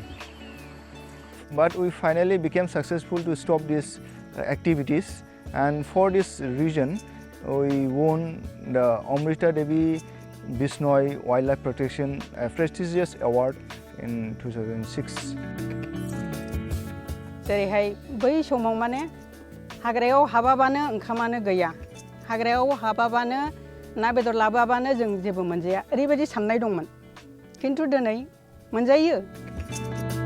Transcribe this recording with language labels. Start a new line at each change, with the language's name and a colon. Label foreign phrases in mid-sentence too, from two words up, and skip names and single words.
English: But we finally became successful to stop these activities, And for this region, we won the Amrita Devi Bisnoy Wildlife Protection a prestigious award in 2006.
Bodo: जेरैहाय बै समाव माने हाग्रायाव हाबाबानो ओंखामानो गैया हाग्रायाव हाबाबानो ना बेदर लाबोआबानो जों जेबो मोनजाया ओरैबायदि साननाय दंमोन खिन्थु दिनै मोनजायो